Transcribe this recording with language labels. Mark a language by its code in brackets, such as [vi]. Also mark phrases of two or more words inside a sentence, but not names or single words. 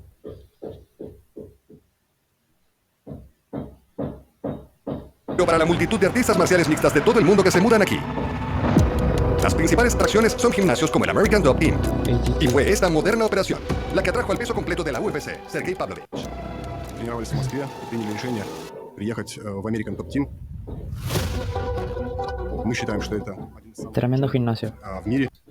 [es] para la multitud de artistas marciales mixtas de todo el mundo que se mudan aquí. Las principales atracciones son gimnasios como el American Top Team. Y fue esta moderna operación la que atrajo al peso completo de la UFC, Sergey Pavlovich. [ru] Тренировались в Москве, приняли решение приехать в American Top Team. Мы считаем, что это [es] Tremendo gimnasio. [ru] в мире.